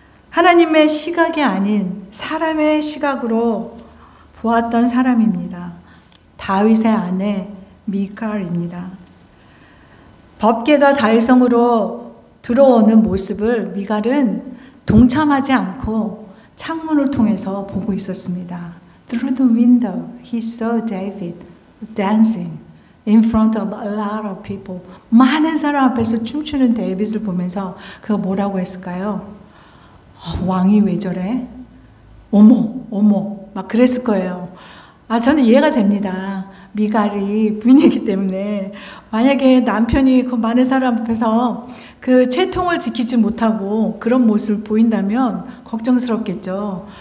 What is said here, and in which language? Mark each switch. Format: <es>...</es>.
<ko>하나님의 시각이 아닌 사람의 시각으로 보았던 사람입니다. 다윗의 아내 미갈입니다. 법궤가 다윗성으로 들어오는 모습을 미갈은 동참하지 않고 창문을 통해서 보고 있었습니다.</ko> <en>Through the window, he saw David dancing in front of a lot of people.</en> <ko>많은 사람 앞에서 춤추는 데이빗을 보면서 그가 뭐라고 했을까요? 왕이 왜 저래? 어머, 막 그랬을 거예요. 저는 이해가 됩니다. 미갈이 부인이기 때문에 만약에 남편이 그 많은 사람 앞에서 그 채통을 지키지 못하고 그런 모습을 보인다면 걱정스럽겠죠.</ko>